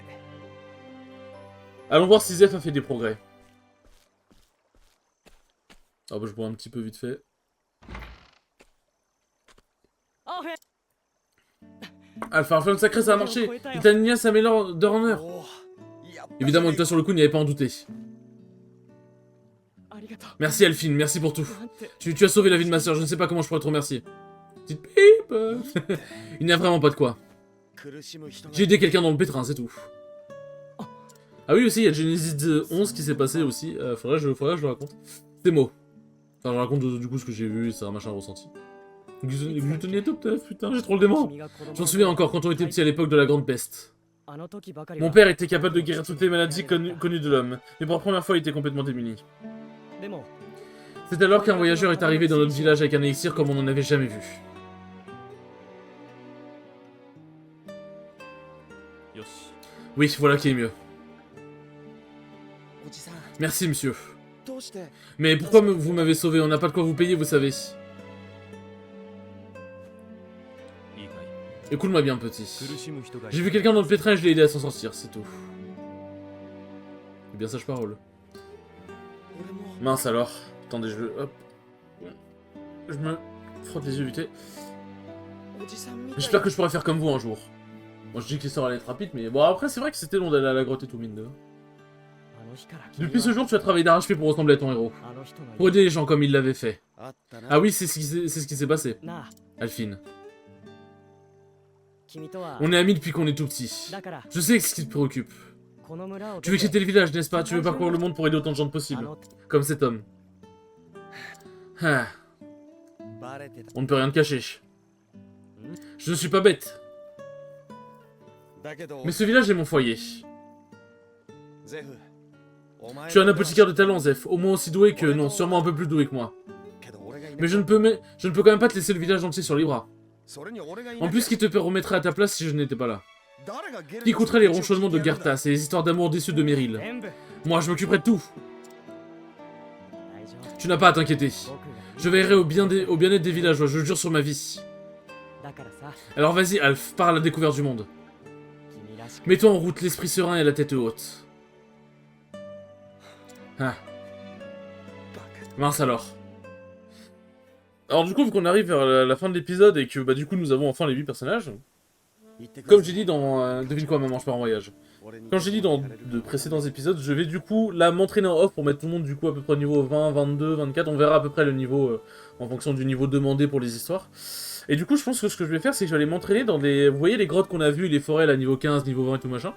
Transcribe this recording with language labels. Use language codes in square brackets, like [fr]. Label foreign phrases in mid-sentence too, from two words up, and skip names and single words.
[fr] Allons voir si Zef a fait des progrès. Ah bah je bois un petit peu vite fait. Alpha, enfin le sacré ça a marché. Titania s'améliore d'heure en heure. [ja] おーやっぱり [fr] Évidemment que toi sur le coup n'y avait pas en douté. Merci Elphine, merci pour tout. Tu as sauvé la vie de ma soeur, je ne sais pas comment je pourrais te remercier. Petite pipe. Il n'y a vraiment pas de quoi. [ja] 苦しむ人が [fr] J'ai aidé quelqu'un dans le pétrin, c'est tout. Ah oui aussi, il y a Genesis 11 qui s'est passé aussi. Faudrait que je le raconte. C'est mots. Enfin, je raconte du coup ce que j'ai vu et ça, machin ressenti. Glutonie top teuf, putain, j'ai trop le démon. Je m'en souviens encore quand on était petit à l'époque de la grande peste. Mon père était capable de guérir toutes les maladies connues de l'homme, mais pour la première fois il était complètement démuni. C'est alors qu'un voyageur est arrivé dans notre village avec un élixir comme on n'en avait jamais vu. [ja] よし [fr] Oui, voilà qui est mieux. [ja] おじさん [fr] Merci monsieur. [ja] どうして [fr] Mais pourquoi vous m'avez sauvé? On n'a pas de quoi vous payer, vous savez. [ja] いいかい [fr] Écoute-moi bien petit. [ja] 苦しむ人がい [fr] J'ai [ja] る [fr] vu quelqu'un dans le pétrin et je l'ai aidé à s'en sortir, c'est tout. C'est bien sage parole. [ja] 俺も [fr] Mince alors. Attendez, hop. Je me frotte les yeux vite fait. [ja] おじさんみたい [fr] J'espère que je pourrai faire comme vous un jour. Bon, je dis que l'histoire allait être rapide, mais bon, après, c'est vrai que c'était long d'aller à la grotte et tout, mine de. [ja] あの日から君は [fr] Depuis ce jour, tu as travaillé d'arrache-pied pour ressembler à ton héros. [ja] あの人の [fr] Pour aider les gens comme il l'avait fait. [ja] あったな [fr] Ah oui, c'est ce qui s'est passé. [ja] なあ [fr] Alphine. [ja] 君とは [fr] On est amis depuis qu'on est tout petit. [ja] だから [fr] Je sais ce qui te préoccupe. [ja] この村を [fr] Tu veux quitter le village, n'est-ce pas? Tu veux parcourir le monde pour aider autant de gens que [ja] あ [fr] possible. [ja] の [fr] Comme cet homme. Ah, [ja] バレてた [fr] on ne peut rien te cacher. Hmm? Je ne suis pas bête. [ja] だけど [fr] Mais ce village est mon foyer. [ja] ゼフお前 [fr] Tu es un apothicaire de talent, Zef. Au moins aussi doué que... Non, sûrement un peu plus doué que moi. [ja] けど俺がいな [fr] Mais je ne peux quand même pas te laisser le village entier sur les bras. [ja] それに俺がいな [fr] En plus, qui te remettrait à ta place si je n'étais pas là? [ja] 誰がゲル [fr] Qui écouterait les ronchonnements de Garthas et les histoires d'amour déçues de Meryl? [ja] 全部 [fr] Moi, je m'occuperai de tout. [ja] 大丈夫 [fr] Tu n'as pas à t'inquiéter. [ja] 僕がいる [fr] Je veillerai au bien-être des villageois, je jure sur ma vie. [ja] だからさ [fr] Alors vas-y, Alf, pars à la découverte du monde. [ja] 君らしく [fr] Mets-toi en route, l'esprit serein et la tête haute. Ah. [ja] バカ [fr] Mince alors. Alors du coup, vu qu'on arrive vers la fin de l'épisode et que bah du coup nous avons enfin les 8 personnages, [ja] 言ってくだ [fr] comme [ja] さ [fr] j'ai [ja] い [fr] dit dans... devine quoi maman, je pars en voyage. [ja] 俺に [fr] Quand j'ai dit dans de précédents épisodes, je vais du coup là m'entraîner en off pour mettre tout le monde du coup à peu près au niveau 20, 22, 24, on verra à peu près le niveau en fonction du niveau demandé pour les histoires. Et du coup je pense que ce que je vais faire c'est que je vais aller m'entraîner dans les... Vous voyez les grottes qu'on a vues, les forêts là niveau 15, niveau 20 et tout machin.